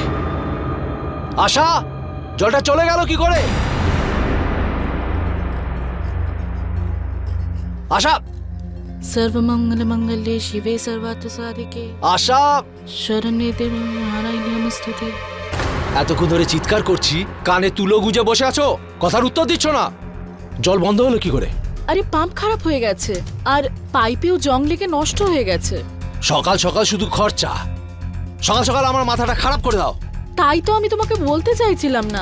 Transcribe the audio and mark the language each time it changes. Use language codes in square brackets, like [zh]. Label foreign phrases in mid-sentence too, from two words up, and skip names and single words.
[bn] আশা, জলটা চলে গেল কি করে? আশা, [sa] सर्वमंगल मंगले शिवे सर्वार्थ साधिके [bn] আশা, [sa] शरण्ये देवी नारायणी नमस्तुते। [bn] এতক্ষণ ধরে চিৎকার করছি, কানে তুলো গুজে বসে আছো, কথার উত্তর দিচ্ছ না। জল বন্ধ হলো কি করে? আরে পাম্প খারাপ হয়ে গেছে আর পাইপেও জং লেগে নষ্ট হয়ে গেছে। সকাল সকাল শুধু খরচা। সকাল সকাল আমার মাথাটা খারাপ করে দাও। তাই তো আমি তোমাকে বলতে চাইছিলাম না।